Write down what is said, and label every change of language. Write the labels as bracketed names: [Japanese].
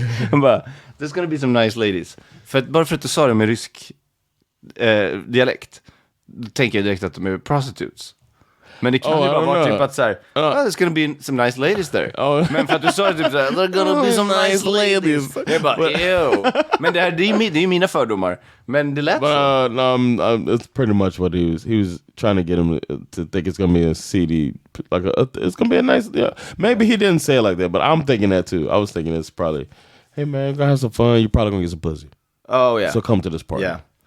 [Swedish] Han bara, [English] there's gonna be some nice ladies. [Swedish] Bara för att du sa det med rysk dialekt, då tänker jag direkt att de är prostitutes. Men det kan ju bara vara typ att såhär, [English] there's gonna be some nice ladies there. [Swedish] Men för att du sa det typ såhär, [English] there's gonna be some nice ladies. [Swedish] Jag bara, ew. Men det är ju mina fördomar. Men det lät så. [English] It's pretty much what he was trying to get him to think it's gonna be a CD, like it's gonna be a nice, maybe he didn't say it like that, but I'm thinking that too. I was thinking it's probably, hey man, you're gonna have some fun, you're probably gonna get some pussy. Oh yeah. So come to this party. Yeah.